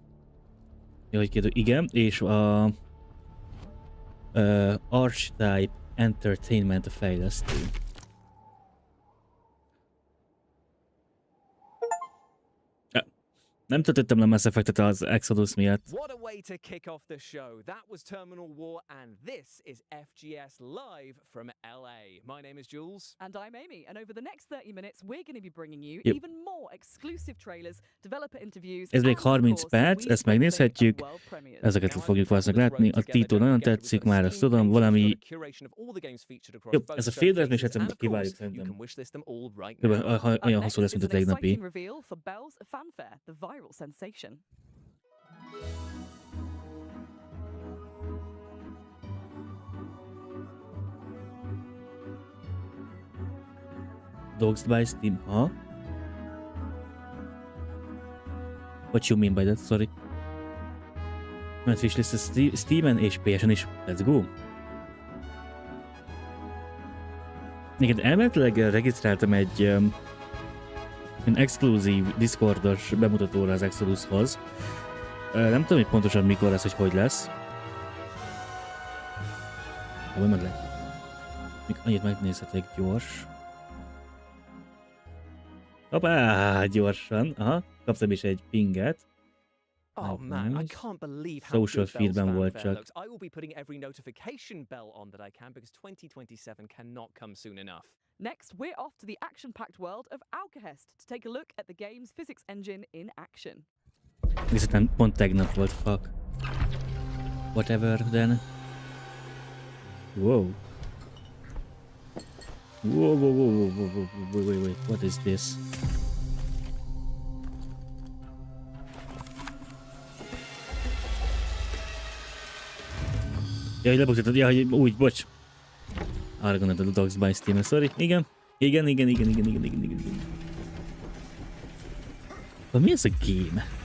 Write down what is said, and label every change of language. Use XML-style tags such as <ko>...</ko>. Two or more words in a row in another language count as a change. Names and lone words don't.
<hu>Ja, hogy kérdő, igen, és a Archetype Entertainment a fejlesztő. Nem töltöttem le Mass Effect-et az Exodus miatt.</hu> <en>What a way to kick off the show. That was Terminal War, and this is FGS live from LA. My name is Jules. And I'm Amy, and over the next 30 minutes we're going to be bringing you Yep. even more exclusive trailers, developer interviews,</en> <hu>Ez még</hu> <en>and of</en> <hu>30</hu> <en>course,</en> <hu>perc,</hu> <en>we</en> <hu>ezt megnézhetjük.</hu> <en>world premieres.</en> <hu>Ezeket fogjuk valószínűleg látni. A titul nagyon tetszik, már ezt tudom, valami... Jó, ez a fél, még egyszer kiváljuk szerintem. Olyan hosszú lesz, mint a tegnapi.</hu> <en>Reveal for Belle's fanfare, the viral sensation. Dogs by Steam, huh? What you mean by that? Sorry.</en> <hu>Mert wishlist Steam-en és PS-en is.</hu> <en>Let's go!</en> <hu>Igen, elméletileg regisztráltam egy exkluzív Discordos bemutatóra az Exodushoz. Nem tudom, hogy pontosan mikor lesz, hogy lesz. Majd meg lehet. Még annyit megnézhetek gyors. Hoppá, gyorsan. Aha, kaptam is egy pinget.</hu> <en>Oh man, I can't believe how</en> <hu>Social</hu> <en>good Belle's</en> <hu>feedben volt</hu> <en>fanfare</en> <hu>csak.</hu> <en>looks. I will be putting every notification bell on that I can because 2027 cannot come soon enough. Next, we're off to the action-packed world of Alkahest to take a look at the game's physics engine in action.</en> <hu>Viszont pont tegnap volt,</hu> <en>fuck. Whatever, then. Whoa. Whoa, whoa, whoa, whoa, whoa, whoa, wait, what is this?</en> <hu>Jaj, lebuktatod, jaj, úgy, bocs. Arra gondoltad a Dogs by Steam-re, sorry. Igen. Igen. Mi ez a game?</hu>